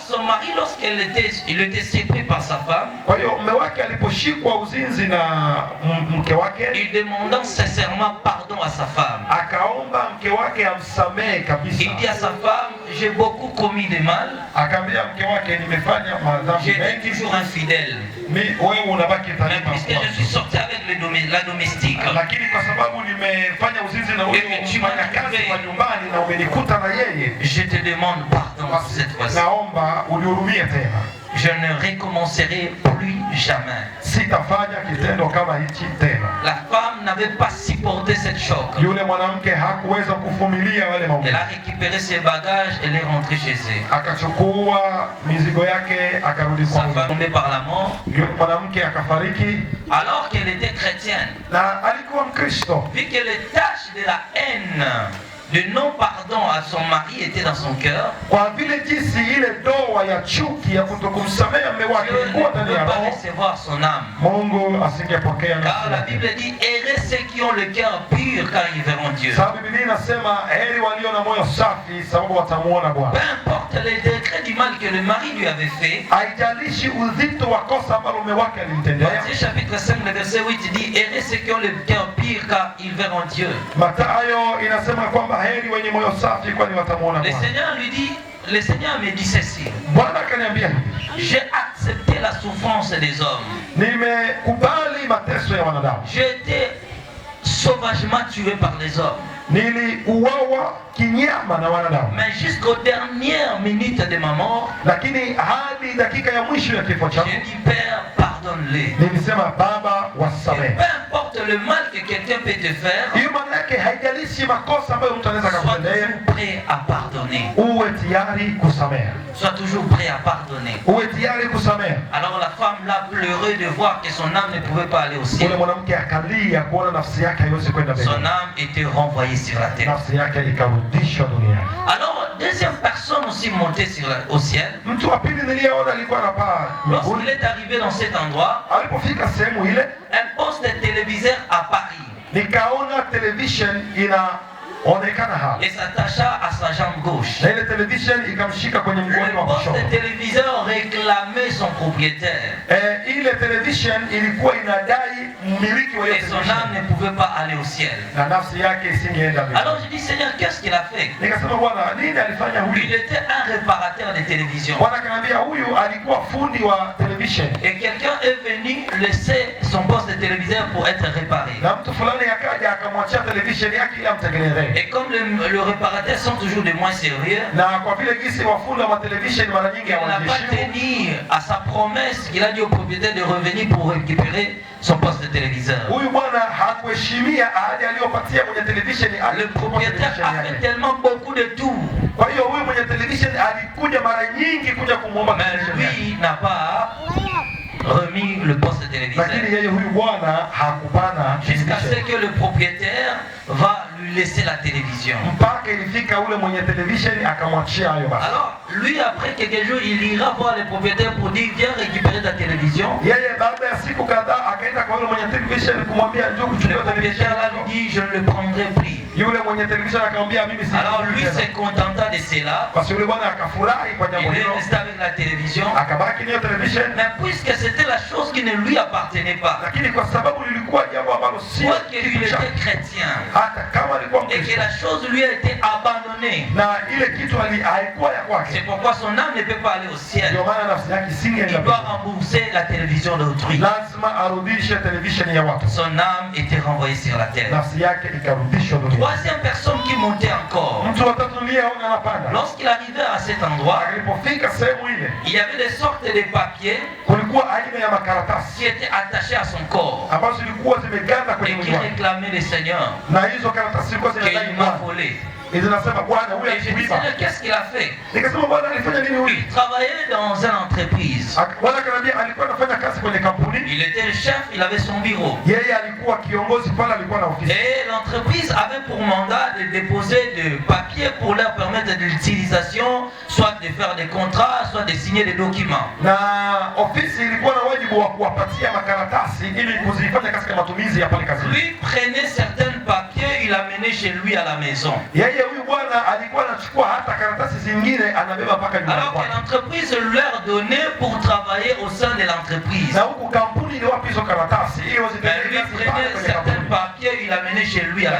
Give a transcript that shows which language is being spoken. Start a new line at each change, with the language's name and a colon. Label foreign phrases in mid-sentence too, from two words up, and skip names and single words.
French: Alors son mari, lorsqu'il était surpris par sa femme,
Swahili: Kwa hiyo mume wake aliposhika kushikwa uzinzi na mke wake,
French: il demanda sincèrement pardon à sa femme.
Swahili: akaomba mke wake amsamehe kabisa.
French: Il dit à sa femme, j'ai beaucoup commis de mal,
Swahili: Akaambia mke wake, nimefanya madhambi
French: j'étais
Swahili: mengi,
French: toujours infidèle.
Swahili: wewe unabaki
French: Mais taliba puisque je suis sorti avec la domestique,
Swahili: lakini kwa sababu nimefanya uzinzi na huyo mfanyakazi wa nyumbani na umenikuta na yeye,
French: je te demande pardon cette fois-ci.
Swahili: naomba unihurumie tena.
French: Je ne recommencerai plus jamais.
Swahili: Sitafanya kitendo kama hichi tena.
French: La femme n'avait pas supporté cette choc.
Swahili: Yule mwanamke hakuweza kuvumilia wale
French: Elle
Swahili: maumivu.
French: a récupéré ses bagages, elle est rentrée chez elle.
Swahili: Akachukua mizigo yake akarudi
French: Sa
Swahili: kwa
French: femme est tombée par la mort
Swahili: yule mwanamke akafariki,
French: alors qu'elle était chrétienne.
Swahili: na alikuwa Mkristo.
French: Vu que les tâches de la haine, de non-pardon à son mari étaient dans son cœur,
Swahili: Kwa vile jinsi ile doa ya chuki ya kutokumsamehe mume wake
French: Dieu
Swahili: ilikuwa
French: ne
Swahili: ndani
French: peut
Swahili: ya
French: pas
Swahili: roho,
French: recevoir son âme.
Swahili: Mungu asingepokea
French: Car
Swahili: nafsi
French: la
Swahili: yake.
French: Bible dit, heureux ceux qui ont le cœur pur car ils verront Dieu.
Swahili: Sababu Biblia inasema heri walio na moyo safi sababu watamuona
French: Peu
Swahili: Bwana.
French: importe les degrés du mal que le mari lui avait fait,
Swahili: Haijalishi uzito wa kosa ambalo mume wake alimtendea.
French: Matthieu chapitre 5, le verset 8 dit, heureux ceux qui ont le cœur pur car ils verront Dieu.
Swahili: Mathayo inasema kwamba heri wenye moyo safi kwani watamuona
French: Le
Swahili: Bwana.
French: Seigneur lui dit, le Seigneur me dit ceci,
Swahili: Bwana akaniambia hivi,
French: j'ai accepté la souffrance des hommes.
Swahili: nimekubali mateso ya wanadamu.
French: J'ai été sauvagement tué par les hommes.
Swahili: Niliuawa kinyama na wanadamu,
French: Mais jusqu'aux dernières minutes de ma mort,
Swahili: lakini hadi dakika ya mwisho ya kifo changu
French: j'ai dit, Père, pardonne-les.
Swahili: nilisema Baba
French: Et
Swahili: wasamehe.
French: peu importe le mal que quelqu'un peut te faire,
Swahili: Hiyo maana yake haijalishi makosa ambayo mtu anaweza
French: sois
Swahili: kukutendea,
French: toujours prêt à pardonner.
Swahili: uwe tayari kusamehe,
French: Sois toujours prêt à pardonner.
Swahili: uwe tayari kusamehe.
French: Alors la femme l'a pleuré de voir que son âme ne pouvait pas aller au
Swahili: Ule
French: ciel.
Swahili: mwanamke akalia kuona nafsi yake haiwezi kwenda
French: Son
Swahili: mbele,
French: âme était renvoyée sur la terre.
Swahili: nafsi yake ikarudishwa duniani.
French: Alors, deuxième personne aussi montée au ciel.
Swahili: Mtu wa pili niliyeona alikuwa anapaa
French: Lorsqu'il
Swahili: mbinguni.
French: est arrivé dans cet endroit,
Swahili: Alipofika sehemu ile,
French: un poste de téléviseur apparut
Swahili: nikaona television inaonekana hapa,
French: et s'attacha à sa jambe gauche.
Swahili: na ile television ikamshika kwenye mguu
French: Le
Swahili: wa
French: poste
Swahili: kushoto.
French: de téléviseur réclamait son propriétaire
Swahili: Ile television ilikuwa inadai mmiliki wa ile
French: et son âme
Swahili: television,
French: ne pouvait pas aller au ciel.
Swahili: na nafsi yake isingeenda mbele.
French: Alors je dis, Seigneur, qu'est-ce qu'il a fait?
Swahili: Nikasema, Bwana, nini alifanya
French: Il
Swahili: huyu?
French: était un réparateur de télévision.
Swahili: Bwana akaniambia huyu alikuwa fundi wa television,
French: Et quelqu'un est venu laisser son poste de téléviseur pour être réparé.
Swahili: na mtu fulani akaja akamwachia television yake ili amtengenezee.
French: Et comme le réparateur sont toujours des moins sérieux,
Swahili: Na kwa vile gisi wafundi wa television mara nyingi
French: il n'a pas
Swahili: hawajiheshimu,
French: tenu à sa promesse qu'il a dit au propriétaire de revenir pour récupérer son poste de téléviseur.
Swahili: huyu bwana hakuheshimia ahadi aliyopatia mwenye television.
French: Le propriétaire a fait tellement beaucoup de tout,
Swahili: Kwa hiyo huyu mwenye television alikuja mara nyingi kuja kumwomba
French: mais
Swahili: television yake,
French: lui n'a pas remis le poste de téléviseur.
Swahili: lakini yeye huyu bwana hakupana
French: Jusqu'à ce
Swahili: television,
French: que le propriétaire va lui laisser la télévision.
Swahili: mpaka ilifika ule mwenye television akamwachia hayo basi.
French: Alors, lui, après quelques jours, il ira voir le propriétaire pour dire, viens récupérer ta télévision.
Swahili: Yeye baada ya siku kadhaa akaenda kwa yule mwenye television kumwambia njoo
French: Le
Swahili: kuchukua television
French: propriétaire là
Swahili: yako.
French: lui dit, je ne le prendrai plus.
Swahili: Yule mwenye television akamwambia mimi si.
French: Alors lui se contenta de cela.
Swahili: Basi yule bwana akafurahi kwa jambo
French: Il
Swahili: hilo,
French: est resté avec la télévision.
Swahili: akabaki nayo television,
French: Mais puisque c'était la chose qui ne lui appartenait pas,
Swahili: lakini kwa sababu lilikuwa jambo ambalo sio
French: soit que lui
Swahili: kitu chake,
French: était chrétien
Swahili: hata kama alikuwa
French: et que
Swahili: Mkristo
French: la chose lui a été abandonnée,
Swahili: na ile kitu haikuwa ya
French: c'est
Swahili: kwake,
French: pourquoi son âme ne peut pas aller au ciel.
Swahili: ndio maana nafsi yake
French: Il
Swahili: isingeenda
French: doit
Swahili: mbele.
French: rembourser la télévision d'autrui.
Swahili: Lazima arudishe television ya watu,
French: Son âme était renvoyée sur la terre.
Swahili: nafsi yake ikarudishwa duniani.
French: Troisième personne qui montait encore.
Swahili: Mtu wa tatu niliyeona anapanda,
French: Lorsqu'il arrivait à cet endroit,
Swahili: alipofika sehemu ile,
French: il y avait des sortes de papiers
Swahili: kulikuwa aina ya makaratasi
French: qui étaient attachés à son corps
Swahili: ambazo zilikuwa zimeganda kwenye
French: et qui
Swahili: mwili wake,
French: réclamaient le Seigneur
Swahili: na hizo karatasi zilikuwa zinadai
French: qu'il m'a
Swahili: Bwana,
French: volé.
Swahili: zinasema Bwana huyu
French: Et je dis,
Swahili: alikuiba.
French: Seigneur, qu'est-ce qu'il a fait?
Swahili: Nikasema Bwana alifanya nini huyu?
French: Il travaillait dans une entreprise.
Swahili: Bwana akaniambia alikuwa anafanya kazi kwenye kampuni,
French: Il était le chef, il avait son bureau.
Swahili: yeye alikuwa kiongozi pale, alikuwa na ofisi,
French: Et l'entreprise avait pour mandat de déposer des papiers pour leur permettre de l'utilisation, soit de faire des contrats, soit de signer des documents.
Swahili: na ofisi ilikuwa na wajibu wa kuwapatia makaratasi ili kuzifanya kazi ya matumizi ya pale kazini.
French: Lui prenait certains papiers, il amenait chez lui à la maison.
Swahili: Yeye huyu bwana alikuwa anachukua hata karatasi zingine anabeba mpaka nyumbani
French: Alors que
Swahili: kwake,
French: l'entreprise leur donnait pour travailler au sein de l'entreprise.
Swahili: Na huku kampuni ni wapi hizo karatasi ili wazipeleke
French: lui prenait certains papiers, il amenait chez lui à la